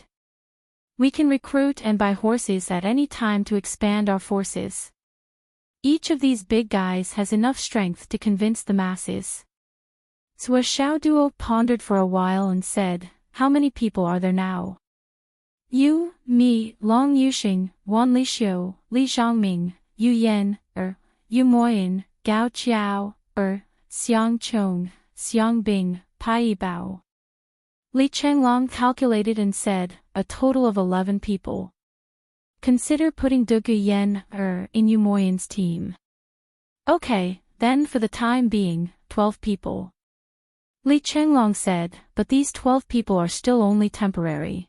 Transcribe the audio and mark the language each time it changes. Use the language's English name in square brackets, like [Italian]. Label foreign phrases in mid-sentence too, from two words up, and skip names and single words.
[English] We can recruit and buy horses at any time to expand our forces. Each of these big guys has enough strength to convince the masses. Sui Xiaoduo pondered for a while and said, how many people are there now? You, me, Long Yuxing, Wan Lixiu, Li Zhongming, Yu Yan, Yu Moyin, Gao Qiao, Xiang Chong, Xiang Bing, Pai Yibao. Li Chenglong calculated and said, a total of 11 people. Consider putting Du Guyan in Yu Moyin's team. Okay, then for the time being, 12 people. Li Chenglong said, but these 12 people are still only temporary.